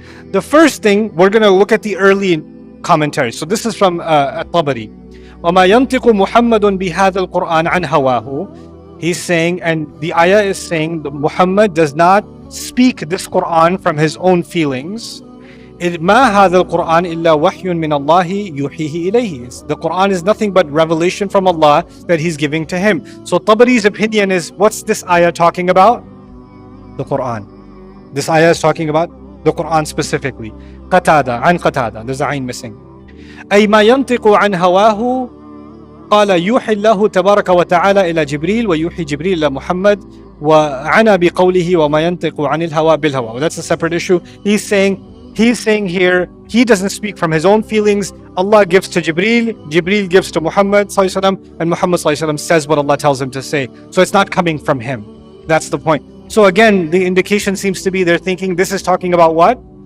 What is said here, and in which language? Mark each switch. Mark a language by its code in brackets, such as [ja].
[en] The first thing, we're going to look at the early commentary. So this is from At-Tabari. [ar] وَمَا يَنْطِقُ مُحَمَّدٌ بِهَذَا الْقُرْآنِ عَنْ هَوَاهُ. [en] He's saying, and the ayah is saying that Muhammad does not speak this Quran from his own feelings. [ar] ما هذا القرآن إلا وحي من الله يوحيه إليه. [en] The Quran is nothing but revelation from Allah that he's giving to him. So Tabari's opinion is, what's this ayah talking about? The Quran. This ayah is talking about the Quran specifically. Qatada, an Qatada. There's a ayn missing. [ar] أي ما ينطق عن هواه قال يوحي الله تبارك وتعالى إلى جبريل ويوحي جبريل إلى محمد وعنى بقوله وما ينطق عن الهوى بالهوى. [en] Well, that's a separate issue. He's saying here, he doesn't speak from his own feelings. Allah gives to Jibreel, Jibreel gives to Muhammad ﷺ, and Muhammad ﷺ says what Allah tells him to say. So it's not coming from him. That's the point. So again, the indication seems to be they're thinking this is talking about what?